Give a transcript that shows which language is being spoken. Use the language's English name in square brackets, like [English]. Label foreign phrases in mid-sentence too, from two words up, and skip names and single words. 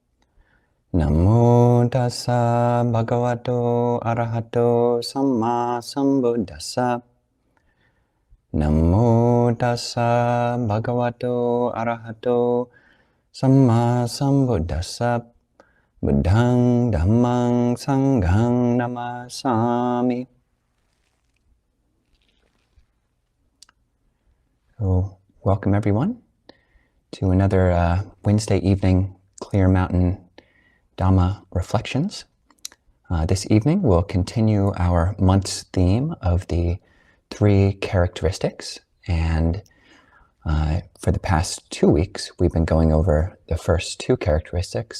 [Pali] Namo tassa bhagavato arahato samma sambuddhassa. Namo tassa bhagavato arahato samma sambuddhassa. Buddhang dhammang sanghang namasami. [English] So, welcome everyone to another Wednesday evening Clear Mountain Dhamma Reflections. This evening we'll continue our month's theme of the 3 characteristics, and for the past 2 weeks we've been going over the first 2 characteristics.